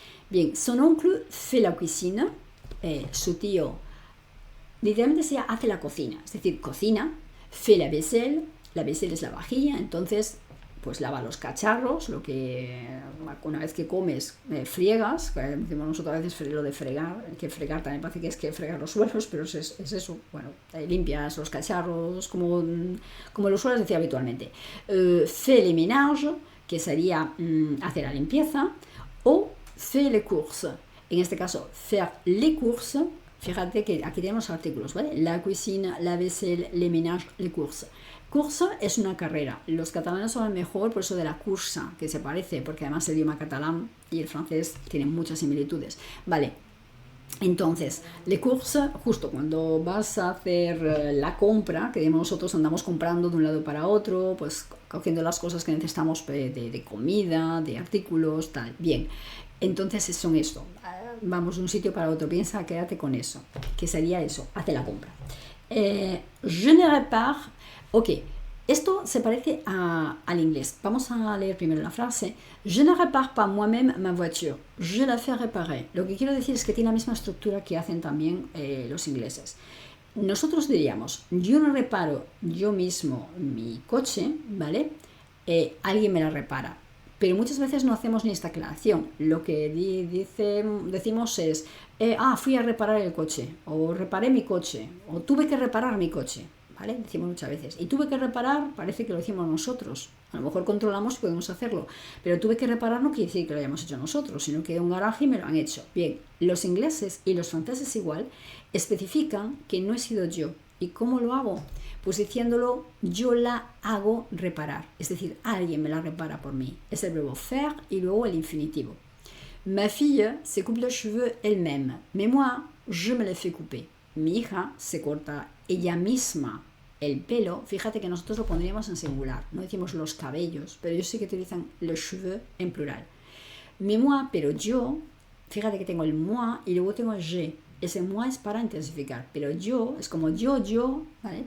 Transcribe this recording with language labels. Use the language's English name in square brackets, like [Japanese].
[Spanish] Bien, [French] son oncle fait la cuisine, [Spanish] su tío literalmente hace la cocina, es decir, cocina, [French] fait la vaisselle [Spanish] es la vajilla, entonces pues lava los cacharros, lo que una vez que comes friegas, decimos nosotros a veces lo de fregar, que fregar también parece que es que fregar los suelos, pero es eso, bueno, limpias los cacharros como lo sueles decir habitualmente. [French] Fait les ménages, [Spanish] que sería hacer la limpieza, o [French] fait les courses, [Spanish] En este caso, [French] faire les courses. [Spanish] Fíjate que aquí tenemos artículos, ¿vale? [French] La cuisine, la vaisselle, les ménages, les courses. [Spanish] Course es una carrera. Los catalanes son el mejor por eso de la cursa, que se parece, porque además el idioma catalán y el francés tienen muchas similitudes. Vale, entonces, les courses, justo cuando vas a hacer la compra, que nosotros andamos comprando de un lado para otro, pues cogiendo las cosas que necesitamos de comida, de artículos, tal. Bien, entonces son esto. Vamos de un sitio para otro, piensa, quédate con eso. ¿Qué sería eso? Hace la compra. [French] Je ne répare. [Spanish] Ok, esto se parece al inglés. Vamos a leer primero la frase. [French] Je ne répare pas moi-même ma voiture. Je la fais réparer. [Spanish] Lo que quiero decir es que tiene la misma estructura que hacen también los ingleses. Nosotros diríamos, yo no reparo yo mismo mi coche, ¿vale? Alguien me la repara. Pero muchas veces no hacemos ni esta aclaración. Lo que decimos es, fui a reparar el coche, o reparé mi coche, o tuve que reparar mi coche, ¿vale? Decimos muchas veces. Y tuve que reparar, parece que lo hicimos nosotros. A lo mejor controlamos y podemos hacerlo. Pero tuve que reparar no quiere decir que lo hayamos hecho nosotros, sino que un garaje me lo han hecho. Bien, los ingleses y los franceses igual especifican que no he sido yo. ¿Y cómo lo hago? Pues diciéndolo, yo la hago reparar. Es decir, alguien me la repara por mí. Es el verbo faire y luego el infinitivo. [French] Ma fille se coupe les cheveux elle-même, mais moi, je me les fais couper. [Spanish] Mi hija se corta ella misma el pelo. Fíjate que nosotros lo pondríamos en singular. No decimos los cabellos, pero ellos sí que utilizan [French] les cheveux [Spanish] en plural. [French] Mais moi, [Spanish] pero yo, fíjate que tengo el moi y luego tengo el je. Ese moi es para intensificar, pero yo es como yo, ¿vale?